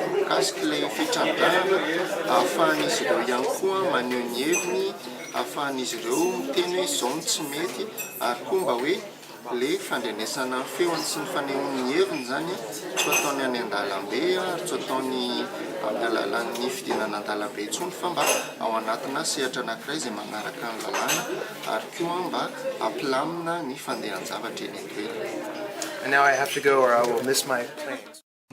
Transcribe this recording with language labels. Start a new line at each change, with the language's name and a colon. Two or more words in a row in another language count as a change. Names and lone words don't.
Malagasy: mikasika ilay fitrandrahana ahafahan'izy ireo ihany koa maneho ny heviny ahafahan'izy ireo miteny hoe izao no tsy mety ary koa mba hoe le fandrenesana feony sy ny fanehoan'ny heviny zany tsy ataony any an-dalambe ary tsy ataony amin'ny alalan'ny fidinana an-dalambe intsony fa mba ao anatina sehatra anankiray izay manaraka ny lalàna ary koa mba ampilamina ny fandehan-javatra eny an-toerana.
English: And now I have to go or I will miss my plane.